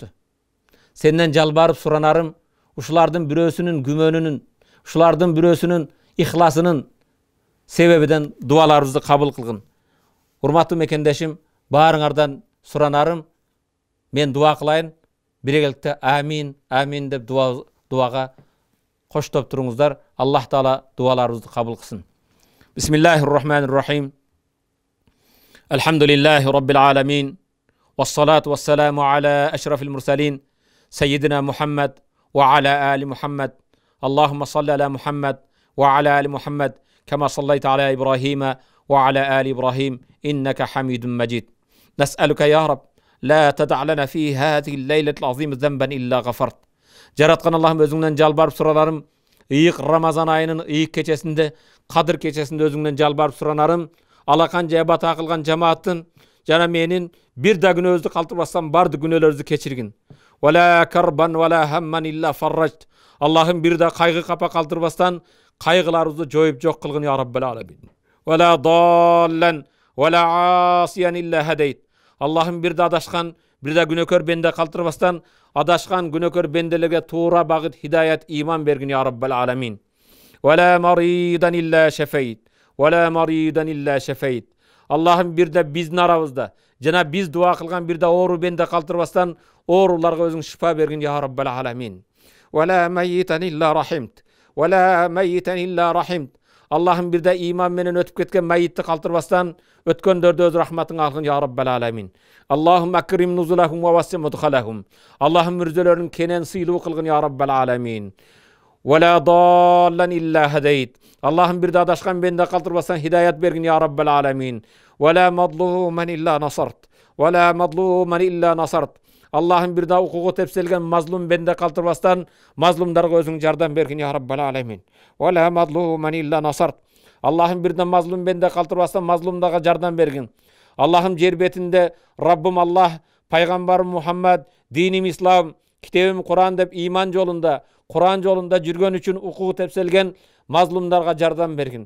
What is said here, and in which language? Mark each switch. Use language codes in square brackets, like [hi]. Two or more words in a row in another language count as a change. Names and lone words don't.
[ky] Сенден жалбарып суранарым, ушулардын бирөөсүнүн күмөнүнүн, ушулардын бирөөсүнүн ихласынын себебиден дуаларыбызды кабыл кылгын. Урматтуу мекендешим, баарыңардан суранарым, мен дуа кылайын, бирегеликте амин, амин деп дуага коштоп туруңуздар. [ar] الله تعالى [ky] дуаларыбызды кабыл кылсын. [ar] بسم الله الرحمن الرحيم. الحمد لله رب العالمين. والصلاة والسلام على أشرف المرسلين. سيدنا محمد وعلى آل محمد. اللهم صل على محمد وعلى آل محمد كما صليت على إبراهيم وعلى آل إبراهيم إنك حميد مجيد. نسألك يا رب لا تدع لنا في هذه الليلة العظيمة ذنبا إلا غفرت. [ky] Жараткан Аллахым, өзүңдөн жалбарып сураларым, ыйык Рамазан айынын ыйык кечесинде, Кадыр кечесинде өзүңдөн жалбарып суранарым, алакан жабата кылган жамааттын жана менин бир да күнөөбүздү калтырбастан барды күнөөлөрүбүздү кечиргин. [ar] ولا كربا ولا هما إلا فرجت. [ky] Аллахым, бир да кайгы капа калтырбастан кайгыларыбызды жоюп жок кылгын [ar] يا رب العالمين. ولا ضالا ولا عاصيا إلا هديت. [ky] Аллахым, бир да адашкан, бир да күнөөкөр бенде калтырбастан адашкан күнөөкөр бенделерге туура багыт, хидаят, иман бергин [ar] يا رب العالمين. ولا مريضا إلا شفيت. ولا مريضا إلا شفيت. [ky] Аллахым, бир да биздин арабызда жана биз дуа кылган бир да оору бенде калтырбастан ооруларга өзүң шифа бергин [ar] يا رب العالمين. ولا ميتا إلا رحمت. ولا ميتا إلا رحمت. [ky] Аллахым, бир да иман менен өтүп кеткен майитти калтырбастан өткөндөрдө өз рахматың алгын [ar] يا رب العالمين. اللهم أكرم نزلهم ووسع مدخلهم. [ky] Аллахым, мүрзөлөрүн кенен сыйлуу кылгын [ar] يا رب العالمين. ولا ضالا إلا هديت. [ky] Аллахым, бир да адашкан бенде калтырбастан хидаят бергин [ar] يا رب العالمين. ولا مظلوما إلا نصرت. ولا مظلوما إلا نصرت. [ky] Аллахым бир даха хукуку тепселген мазлум бенде калтырбастан мазлумдарга өзүң жардам бергин [ar] يا رب العالمين. ولا مظلوما إلا نصرت. [ky] Аллахым бир да мазлум бенде калтырбастан мазлумдарга жардам бергин. Аллахым жер бетинде Раббим Аллах, Пайгамбарым Мухаммед, диним Ислам, китебим Куран деп иман жолунда, Куран жолунда жүргөн үчүн хукуку тепселген мазлумдарга жардам бергин.